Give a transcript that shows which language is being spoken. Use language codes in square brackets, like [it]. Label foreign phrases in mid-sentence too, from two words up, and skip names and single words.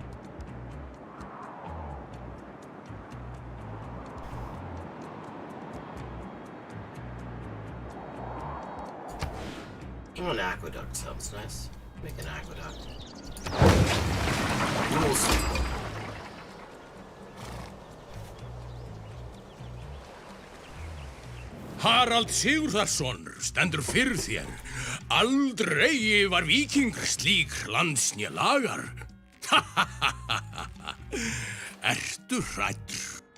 [en] Oh, an aqueduct sounds nice. Make an aqueduct. Rules. [is] Harald Sigurðarson stendur fyrir þér. Aldrei var víking slík landsnje lagar. Ertu hræddur?